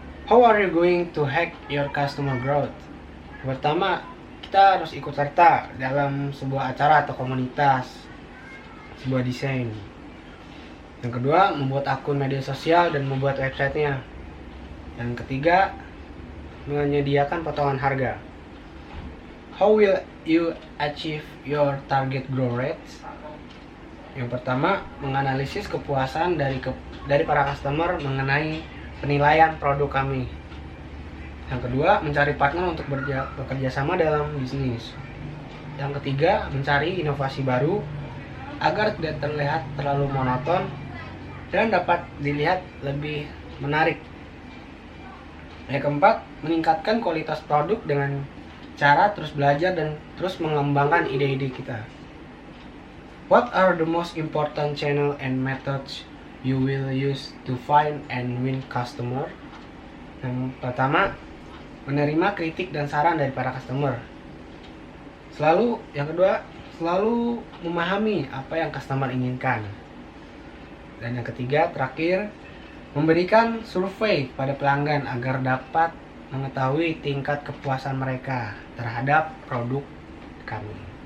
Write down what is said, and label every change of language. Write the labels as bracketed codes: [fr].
[en] How are you going to hack your customer growth? [id] Pertama, kita harus ikut serta dalam sebuah acara atau komunitas, sebuah desain. Yang kedua, membuat akun media sosial dan membuat websitenya. Yang ketiga, menyediakan potongan harga. [en] How will you achieve your target growth rates? [id] Yang pertama, menganalisis kepuasan dari para customer mengenai penilaian produk kami. Yang kedua, mencari partner untuk bekerja sama dalam bisnis. Yang ketiga, mencari inovasi baru agar tidak terlihat terlalu monoton dan dapat dilihat lebih menarik. Yang keempat, meningkatkan kualitas produk dengan cara terus belajar dan terus mengembangkan ide-ide kita. [en] What are the most important channel and methods you will use to find and win customer? [id] Yang pertama, menerima kritik dan saran dari para customer. Yang kedua, selalu memahami apa yang customer inginkan. Dan yang ketiga, terakhir, memberikan survei pada pelanggan agar dapat mengetahui tingkat kepuasan mereka terhadap produk kami.